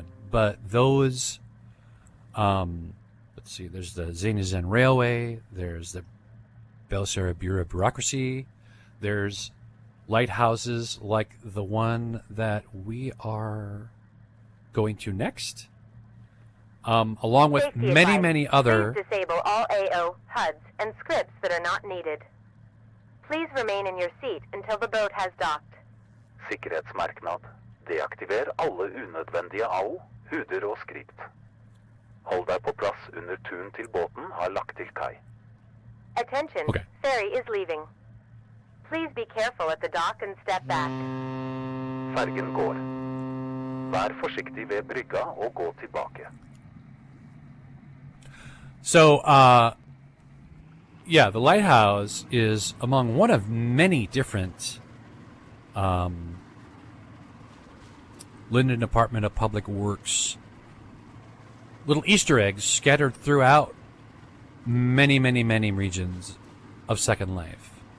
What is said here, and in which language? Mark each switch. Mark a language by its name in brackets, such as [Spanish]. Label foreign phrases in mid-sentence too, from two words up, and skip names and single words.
[English] But those, let's see, there's the Zenizen Railway, there's the Belisarian Bureau of Bureaucracy, there's lighthouses like the one that we are going to next, along with Safety many, advice. many other... Please disable all AO, HUDs, and scripts that are not needed. Please remain in your seat until the boat has docked. [Norwegian] Sikkerhetsmerknad. Deaktiver alle unødvendige AO, HUDer og skript. Hold deg på plass under turen til båten har lagt til kai. [English] Attention, Okay. ferry is leaving. Please be careful at the dock and step back. [Norwegian] Fergen går. Vær forsiktig ved brygga og gå tilbake. [English] So, yeah, the lighthouse is among one of many different Linden Department of Public Works little Easter eggs scattered throughout many, many, many regions of Second Life.